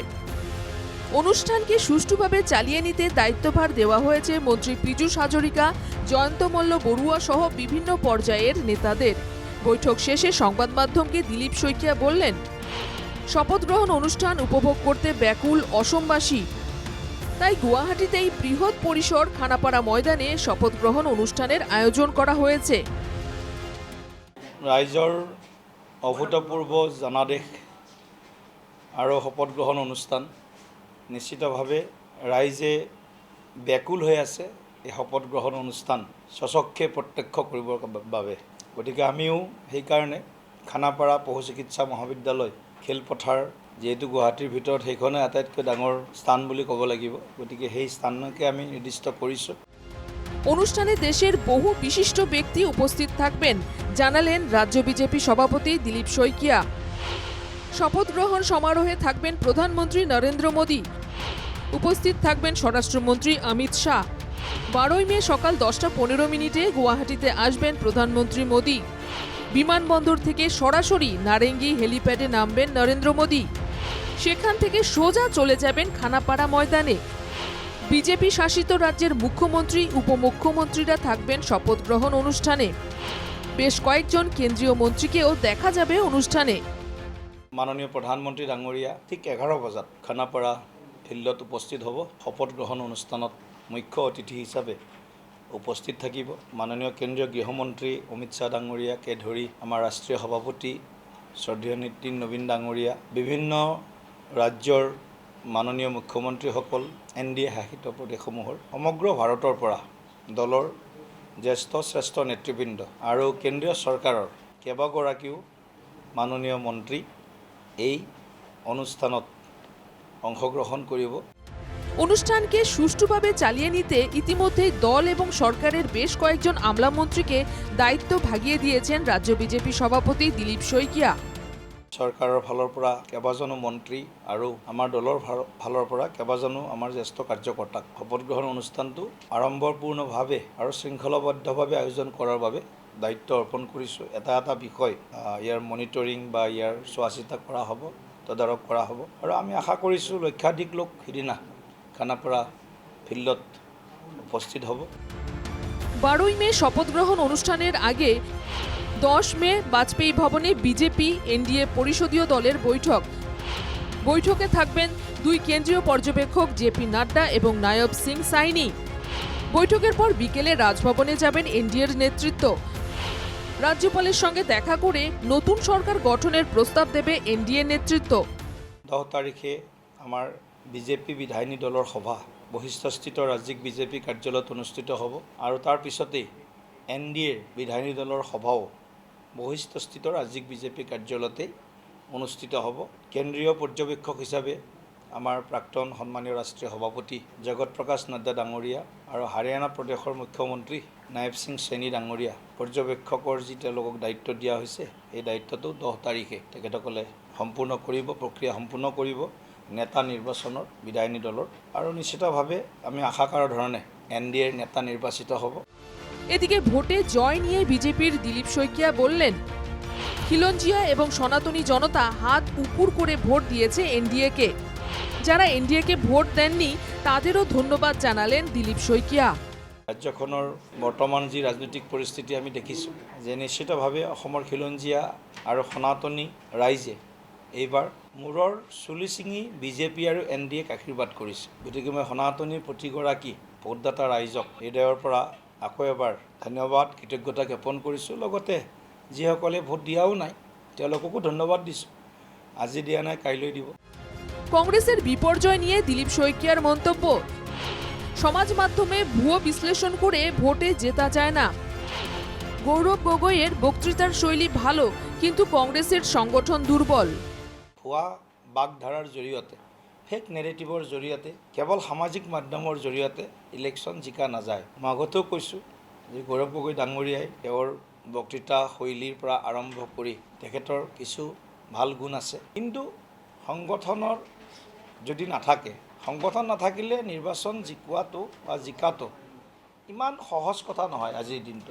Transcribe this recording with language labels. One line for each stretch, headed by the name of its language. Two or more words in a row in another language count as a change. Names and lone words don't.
Bangla: অনুষ্ঠানকে সুষ্ঠুভাবে চালিয়ে নিতে দায়িত্বভার দেওয়া হয়েছে মন্ত্রী পীযূষ হাজরিকা, জয়ন্ত মল্ল বড়ুয়া সহ বিভিন্ন পর্যায়ের নেতাদের। বৈঠক শেষে সংবাদ মাধ্যমকে দিলীপ শইকিয়া বললেন, শপথ গ্রহণ অনুষ্ঠান উপভোগ করতে ব্যাকুল অসমবাসী। তাই গুয়াহাটিতেই বৃহৎ পরিসর খানাপাড়া ময়দানে শপথ গ্রহণ অনুষ্ঠানের আয়োজন করা হয়েছে।
Assamese: ৰাইজৰ অভূতপূৰ্ব জনাদেশ আৰু শপত গ্ৰহণ অনুষ্ঠান নিশ্চিতভাৱে ৰাইজে ব্যাকুল হৈ আছে এই শপত গ্ৰহণ অনুষ্ঠান স্বচক্ষে প্ৰত্যক্ষ কৰিবৰ বাবে। গতিকে আমিও সেইকাৰণে খানাপাৰা পশু চিকিৎসা মহাবিদ্যালয় খেলপথাৰ যেহেতু গুৱাহাটীৰ ভিতৰত সেইখনে আটাইতকৈ ডাঙৰ স্থান বুলি ক'ব লাগিব, গতিকে সেই স্থানকে আমি নিৰ্দিষ্ট কৰিছোঁ।
Bangla: অনুষ্ঠানে দেশের বহু বিশিষ্ট ব্যক্তি উপস্থিত থাকবেন জানালেন রাজ্য বিজেপি সভাপতি দিলীপ শইকিয়া। শপথ গ্রহণ সমারোহে থাকবেন প্রধানমন্ত্রী নরেন্দ্র মোদী, উপস্থিত থাকবেন স্বরাষ্ট্রমন্ত্রী অমিত শাহ। 12ই মে সকাল 10:15 গুয়াহাটিতে আসবেন প্রধানমন্ত্রী মোদী। বিমানবন্দর থেকে সরাসরি নারেঙ্গি হেলিপ্যাডে নামবেন নরেন্দ্র মোদী। সেখান থেকে সোজা চলে যাবেন খানাপাড়া ময়দানে। বিজেপি শাসিত রাজ্যের মুখ্যমন্ত্রী উপমুখ্যমন্ত্রীরা থাকবেন শপথ গ্রহণ অনুষ্ঠানে। বেশ কয়েকজন কেন্দ্রীয় মন্ত্রীকেও দেখা যাবে অনুষ্ঠানে।
Assamese: মাননীয় প্ৰধানমন্ত্ৰী ডাঙৰীয়া ঠিক 11 বজাত খানাপাৰা ফিল্ডত উপস্থিত হ'ব। শপত গ্ৰহণ অনুষ্ঠানত মুখ্য অতিথি হিচাপে উপস্থিত থাকিব মাননীয় কেন্দ্ৰীয় গৃহমন্ত্ৰী অমিত শ্বাহ ডাঙৰীয়াকে ধৰি আমাৰ ৰাষ্ট্ৰীয় সভাপতি শ্ৰদ্ধেয় নীতিন নবীন ডাঙৰীয়া, বিভিন্ন ৰাজ্যৰ মাননীয় মুখ্যমন্ত্ৰীসকল, এনডিএ শাসিত প্ৰদেশসমূহৰ সমগ্ৰ ভাৰতৰ পৰা দলৰ জ্যেষ্ঠ শ্ৰেষ্ঠ নেতৃবৃন্দ আৰু কেন্দ্ৰীয় চৰকাৰৰ কেইবাগৰাকীও মাননীয় মন্ত্ৰী এই অনুষ্ঠানত অংশগ্রহণ কৰিব। অনুষ্ঠানকে সুষ্ঠুভাবে চালিয়ে নিতে ইতিমধ্যেই দল এবং সরকারের বেশ কয়েকজন আমলা মন্ত্রীকে দায়িত্ব ভাগিয়ে দিয়েছেন রাজ্য বিজেপি সভাপতি দিলীপ শইকিয়া। চৰকাৰৰ ফালৰ পৰা কেইবাজনো মন্ত্ৰী আৰু আমাৰ দলৰ ফালৰ পৰা কেইবাজনো আমাৰ জ্যেষ্ঠ কাৰ্যকৰ্তাক শপত গ্ৰহণ অনুষ্ঠানটো আড়ম্বৰপূৰ্ণভাৱে আৰু শৃংখলাবদ্ধভাৱে আয়োজন কৰাৰ বাবে দায়িত্ব অৰ্পণ কৰিছোঁ। এটা এটা বিষয় ইয়াৰ মনিটৰিং বা ইয়াৰ চোৱা চিতা কৰা হ'ব, তদাৰক কৰা হ'ব আৰু আমি আশা কৰিছোঁ লক্ষাধিক লোক সিদিনা খানাপাৰা ফিল্ডত উপস্থিত হ'ব।
Bangla: 12ই মে শপথ গ্রহণ অনুষ্ঠানের আগে 10 মে বাজপেয়ী ভবনে বিজেপি এনডিএ পরিষদীয় দলের বৈঠক। বৈঠকে থাকবেন দুই কেন্দ্রীয় পর্যবেক্ষক জেপি নাড্ডা এবং নায়ব সিং সাইনি। বৈঠকের পর বিকেলে রাজভবনে যাবেন এনডিএর নেতৃত্ব। রাজ্যপালের সঙ্গে দেখা করে নতুন সরকার গঠনের প্রস্তাব দেবে এনডিএ নেতৃত্ব।
Assamese: 10 তাৰিখে আমাৰ বিজেপি বিধায়িনী দলৰ সভা বশিষ্ঠস্থিত ৰাজ্যিক বিজেপি কাৰ্যালয়ত অনুষ্ঠিত হ'ব আৰু তাৰ পিছতেই এনডিএৰ বিধায়িনী দলৰ সভাও বশিষ্ঠস্থিত ৰাজ্যিক বিজেপি কাৰ্যালয়তে অনুষ্ঠিত হ'ব। কেন্দ্ৰীয় পৰ্যবেক্ষক হিচাপে আমাৰ প্ৰাক্তন সন্মানীয় ৰাষ্ট্ৰীয় সভাপতি জগত প্ৰকাশ নাড্ডা ডাঙৰীয়া আৰু হাৰিয়ানা প্ৰদেশৰ মুখ্যমন্ত্ৰী নায়ব সিং সৈনী ডাঙৰীয়া পৰ্যবেক্ষকৰ যি তেওঁলোকক দায়িত্ব দিয়া হৈছে, এই দায়িত্বটো 10 তাৰিখে তেখেতসকলে সম্পূৰ্ণ কৰিব, প্ৰক্ৰিয়া সম্পূৰ্ণ কৰিব নেতা নিৰ্বাচনৰ বিধায়িনী দলৰ আৰু নিশ্চিতভাৱে আমি আশা কৰাৰ ধৰণে এনডিএৰ নেতা নিৰ্বাচিত হ'ব।
Bangla: এদিকে ভোটে জয় নিয়ে বিজেপির দিলীপ শইকিয়া বললেন, খিলঞ্জিয়া এবং সনাতনী জনতা হাত উপর করে ভোট দিয়েছে এনডিএকে। যারা এনডিএকে ভোট দেননি তাদেরও ধন্যবাদ জানালেন দিলীপ শইকিয়া।
Assamese: ৰাজ্যখনৰ বৰ্তমান যি ৰাজনৈতিক পৰিস্থিতি আমি দেখিছোঁ যে নিশ্চিতভাৱে অসমৰ খিলঞ্জীয়া আৰু সনাতনী ৰাইজে এইবাৰ মূৰৰ চুলি ছিঙি বিজেপি আৰু NDAক আশীৰ্বাদ কৰিছে। গতিকে মই সনাতনীৰ প্ৰতিগৰাকী ভোটদাতা ৰাইজক হৃদয়ৰ পৰা আকৌ এবাৰ ধন্যবাদ কৃতজ্ঞতা জ্ঞাপন কৰিছোঁ। লগতে যিসকলে ভোট দিয়াও নাই তেওঁলোককো ধন্যবাদ দিছোঁ। আজি দিয়া নাই কাইলৈ দিব।
Bangla: কংগ্রেসের বিপর্যয় নিয়ে দিলীপ শইকীয়ার মন্তব্য, সমাজ মাধ্যমে ভুয়ো বিশ্লেষণ করে ভোটে জেতা যায় না। গৌরব গগৈয়ের বক্তৃতার শৈলী ভালো, কিন্তু কংগ্রেসের সংগঠন দুর্বল।
Assamese: ভুৱা বাগধাৰাৰ জৰিয়তে
English: fake narrativeৰ
Assamese: জৰিয়তে কেৱল সামাজিক মাধ্যমৰ জৰিয়তে ইলেকশ্যন জিকা নাযায়। মই আগতেও কৈছোঁ যে গৌৰৱ গগৈ ডাঙৰীয়াই তেওঁৰ বক্তৃতা শৈলীৰ পৰা আৰম্ভ কৰি তেখেতৰ কিছু ভাল গুণ আছে, কিন্তু সংগঠনৰ যদি নাথাকে, সংগঠন নাথাকিলে নিৰ্বাচন জিকোৱাটো বা জিকাটো ইমান সহজ কথা নহয় আজিৰ দিনটো।